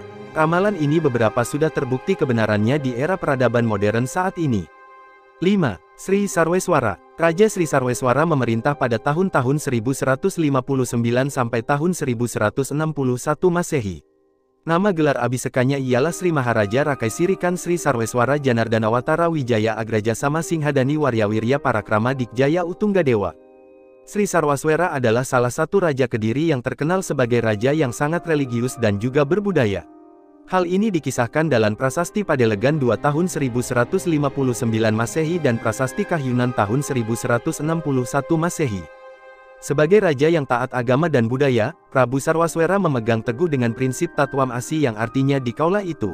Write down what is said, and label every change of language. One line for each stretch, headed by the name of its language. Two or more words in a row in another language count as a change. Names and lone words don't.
Indonesian: Ramalan ini beberapa sudah terbukti kebenarannya di era peradaban modern saat ini. 5. Sri Sarweswara. Raja Sri Sarweswara memerintah pada tahun-tahun 1159 sampai tahun 1161 Masehi. Nama gelar Abhisekanya ialah Sri Maharaja Rakai Sirikan Sri Sarweswara Janardanawatara Wijaya Agrajasama Singhadani Waryawirya Parakrama Dikjaya Utunggadewa. Sri Sarweswara adalah salah satu raja Kediri yang terkenal sebagai raja yang sangat religius dan juga berbudaya. Hal ini dikisahkan dalam Prasasti Padelegan 2 tahun 1159 Masehi dan Prasasti Kahyunan tahun 1161 Masehi. Sebagai raja yang taat agama dan budaya, Prabu Sarwaswera memegang teguh dengan prinsip
Sanskrit: Tatwam Asi
Indonesian: yang artinya dikaulah itu.